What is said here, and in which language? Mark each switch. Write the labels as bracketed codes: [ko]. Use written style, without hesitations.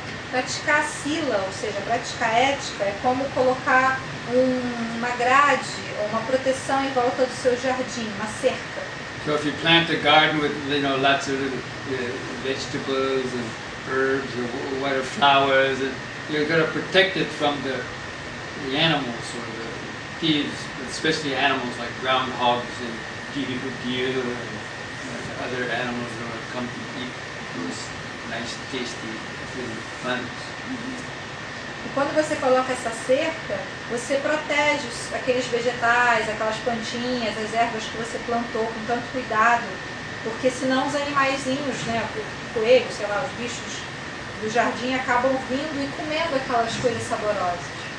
[pt] Praticar sila, ou seja, praticar ética, é como colocar uma grade ou uma proteção em volta do seu jardim, uma cerca. [en] So if you plant a garden with lots of little vegetables and herbs or whatever flowers, and you're going to protect it from the animals or the thieves, especially animals like groundhogs and deer and other animals that will come to eat those nice, tasty plants. [pt] E quando você coloca essa cerca, você protege aqueles vegetais, aquelas plantinhas, as ervas que você plantou com tanto cuidado, porque senão os animaizinhos, coelhos, sei lá, os bichos do jardim acabam vindo e comendo aquelas coisas saborosas.